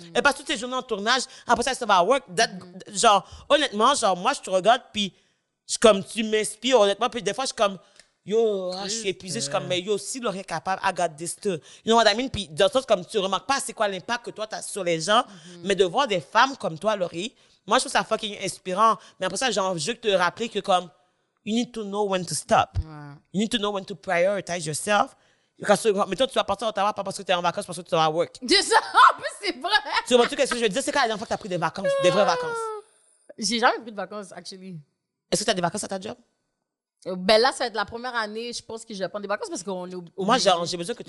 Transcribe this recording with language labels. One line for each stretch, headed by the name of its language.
French: Elle passe toutes ses journées en tournage. Après ça, ça va à work. Genre, honnêtement, genre, moi, je te regarde, puis comme, tu m'inspires, honnêtement, puis des fois, je suis comme, yo, je suis épuisée. Je suis comme, mais yo, si Laurie est capable,
English: I got this too. You know what I mean?
French: Puis, dans le sens, comme, tu remarques pas c'est quoi l'impact que toi, tu as sur les gens, mais de voir des femmes comme toi, Laurie, moi, je trouve ça fucking inspirant. Mais après ça, j'ai envie de te rappeler que, comme,
English: you need to know when to stop. You need to know when to prioritize yourself.
French: Parce que, mettons, tu vas partir à Ottawa pas parce que tu es en vacances, parce que tu vas à work. C'est ça, en plus, c'est vrai. Tu vois, qu'est-ce que je veux dire? C'est quand la dernière fois que tu as pris des vacances, des vraies vacances. J'ai jamais pris de vacances,
English: actually.
French: Est-ce que tu as des vacances à ta job? Ben là, ça va être la première année, je pense que je vais prendre des vacances parce qu'on est Moi, genre, j'ai besoin que tu